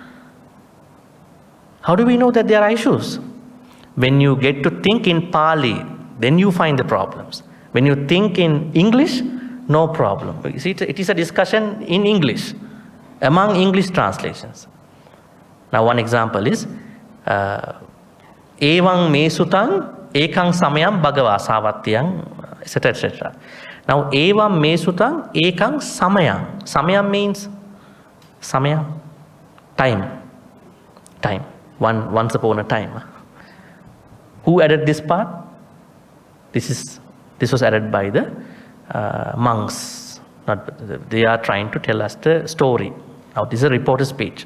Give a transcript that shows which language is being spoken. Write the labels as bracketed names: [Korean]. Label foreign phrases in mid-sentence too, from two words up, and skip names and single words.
[English] How do we know that there are issues? When you get to think in Pali, then you find the problems. When you think in English, no problem. You see, it is a discussion in English, among English translations. Now one example is, [Pali] Evang me sutang, ekang samayam bhagava savatyang, [English] etc., etc. [Pali] Now, evam me sutang, ekang samayam. [English] Samayam means, time. Once upon a time. Who added this part? This was added by the monks. They are trying to tell us the story. Now this is a reporter's speech.